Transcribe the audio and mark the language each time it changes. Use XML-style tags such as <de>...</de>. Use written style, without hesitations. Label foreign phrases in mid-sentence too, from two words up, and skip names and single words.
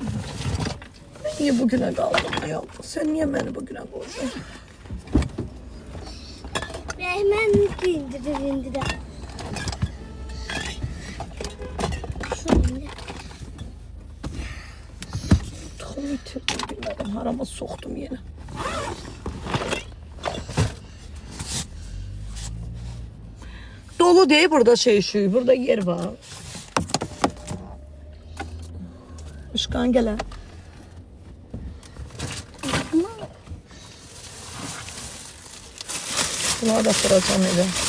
<az>Mən niyə bugünə qaldım ayam? Sən niyə məni bugünə qoydun? Mən indirəm. Tuxumu itirdim, bilmədim. Harama soxdum yenə.</az> <tr>Dolu değil burada şu. Burada yer var. Işkan gelen. Bunları da soracağım eve.</tr>